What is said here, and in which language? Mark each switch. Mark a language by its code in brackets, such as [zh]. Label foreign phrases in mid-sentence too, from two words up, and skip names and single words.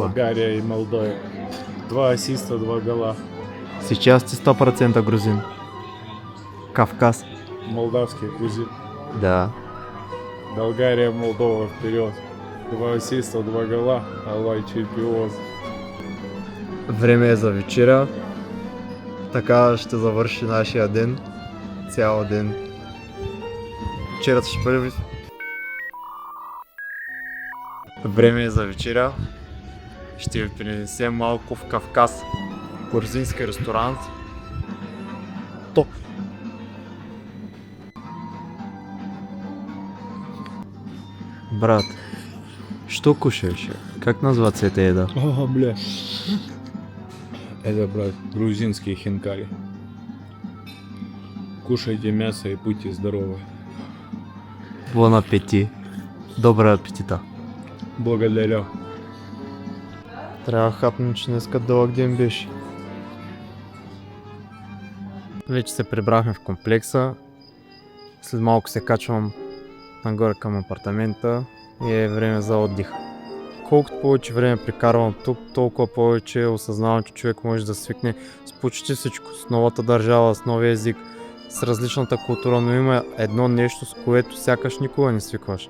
[ru] Болгария и Молдова. 2 ассиста, 2 гола. Сейчас ты 100% грузин. Кавказ. Молдавский грузин. Да. Болгария, Молдова вперед. 2 ассиста, 2 гола. Аллай чемпион. [bg] Време е за вечеря. Така ще завърши нашия ден. Цял ден. Вечерята ще бъде. Време е за вечеря. Ще ви принесем малко в Кавказ. Грузински ресторант. Топ. [ru] Брат, что кушаешь? Как называется эта еда? О, бля. Это, брат, грузинские хинкали. Кушайте мясо и будьте здоровы. [fr] Bon appétit. [ru] Доброго апетита. Благодарю. [bg] Трябва хапнем, че днеска дълъг ден беше. Вече се прибрахме в комплекса. След малко се качвам нагоре към апартамента и е време за отдих. Колкото повече време прекарвам тук, толкова повече осъзнавам, че човек може да свикне с почти всичко, с новата държава, с новия език, с различната култура, но има едно нещо, с което сякаш никога не свикваш.